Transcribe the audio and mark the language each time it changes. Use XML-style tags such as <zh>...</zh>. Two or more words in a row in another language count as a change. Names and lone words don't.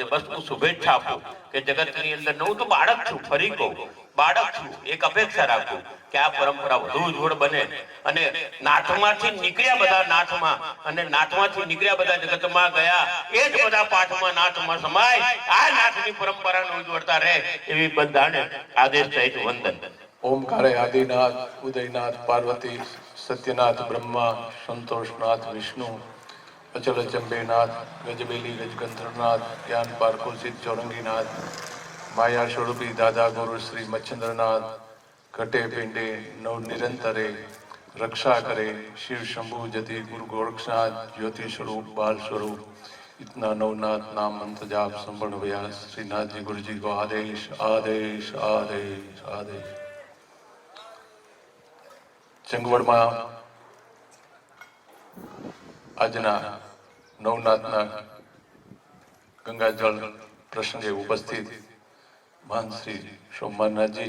<gu>બસ હું શુભેચ્છા આપું કે જગતની અંદર હું તો બાળક છું, ફરી કહું બાળક છું, એક અપેક્ષા રાખું કે આ પરંપરા વધુ ઉજ્જવળ બને અને નાથમાંથી નીકળ્યા બધા નાથમાં અને નાથમાંથી નીકળ્યા બધા જગતમાં ગયા, એ જ બધા પાઠમાં નાથમાં સમાય, આ નાથની પરંપરાનું ઉજ્જવળતા રહે એવી બધાને આદેશ સહિત વંદન.</gu> <hi>ओमकारे आदिनाथ उदयनाथ पार्वती सत्यनाथ ब्रह्मा संतोषनाथ विष्णु अचल चंबेनाथ गजबेली गजगंधरनाथ ज्ञान पारकोसित चौरंगीनाथ माया स्वरूपी दादा गुरु श्री मच्छंद्रनाथ घटे पिंडे नव निरंतरे रक्षा करे शिव शंभु जति गुरु गोरक्षनाथ ज्योति स्वरूप बाल स्वरूप इतना नवनाथ नाम मंत्र जाप संपन्न व्यास श्रीनाथ जी गुरु जी को आदेश आदेश आदेश आदेश.</hi> <gu>ચંગવડમાં આજના નવનાથના ગંગાજળ પ્રસંગે ઉપસ્થિત મહાન શ્રી સોમનાથજી,</gu>